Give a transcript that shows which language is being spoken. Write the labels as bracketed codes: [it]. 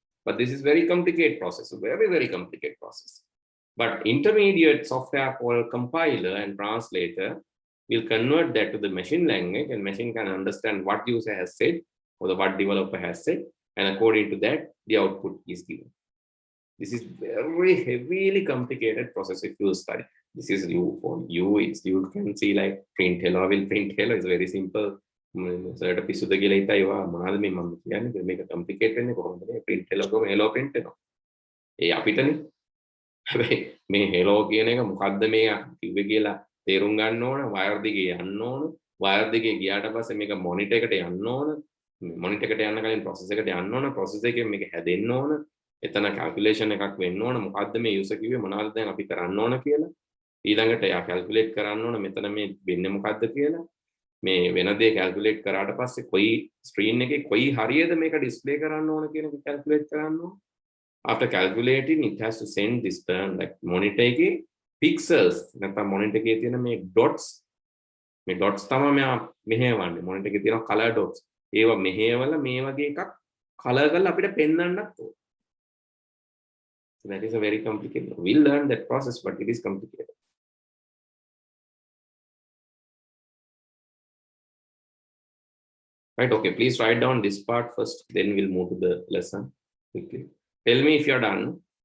[en] But this is very complicated process, very, very complicated process. But intermediate software called compiler and translator will convert that to the machine language, and machine can understand what user has said or what developer has said, and according to that, the output is given. This is very heavily complicated process if you study. This is you for you. It's you can see like print hello will print hello is very simple. [si] So පිස්සුද කියලා හිතා ඒවා මොනවාද මේ මම කියන්නේ මේක complicated වෙන්නේ කොහොමද මේ print hello කොහොම hello print වෙනවා. ඒ අපිටනේ. හැබැයි මේ hello කියන එක මොකද්ද මේ කිව්වේ කියලා තේරුම් ගන්න ඕන. wire දිගේ යන්න ඕන. wire දිගේ ගියාට පස්සේ මේක monitor එකට යන්න ඕන. monitor එකට යන්න කලින් process එකට යන්න ඕන. process එකෙන් මේක හැදෙන්න ඕන. එතන calculation එකක් වෙන්න ඕන මොකද්ද මේ user කිව්වේ මොනවද දැන් අපි කරන්න ඕන කියලා ඊළඟට යා calculate කරන්න ඕන මෙතන මේ වෙන්නේ මොකද්ද කියලා මේ වෙන දේ calculate කරාට පස්සේ කොයි screen එකේ කොයි හරියද මේක display කරන්න ඕන කියන එක calculate කරන්න ඕන [en] after calculating it has to send this term like [si] monitor එකේ pixels නැත්නම් monitor එකේ තියෙන මේ dots තමයි මෙයා මෙහෙවන්නේ monitor එකේ තියෙන color dots ඒවා මෙහෙවලා මේ වගේ එකක් color කරලා අපිට පෙන්වන්නත් ඕන. [en] So that is a very complicated. We'll learn that process, but it is complicated. Right, okay, please write down this part first, then we'll move to the lesson quickly. Tell me if you're done.